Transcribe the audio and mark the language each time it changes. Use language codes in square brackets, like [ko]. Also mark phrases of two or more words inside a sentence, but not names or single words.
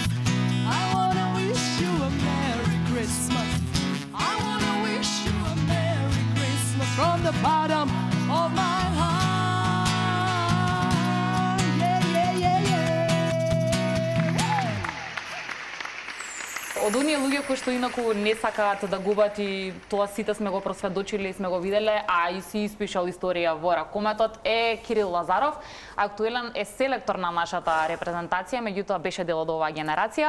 [en] I wanna wish you a Merry Christmas. I wanna wish you a Merry Christmas from the bottom of my heart. Yeah, yeah, yeah, yeah. [mk] Од оние луѓе кои што инаку не сакаат да губат и тоа сите сме го просведочили и сме го виделе, а и си испишал историја во ракометот, е Кирил Лазаров. Актуелен е селектор на нашата репрезентација, меѓутоа беше дел од оваа генерација.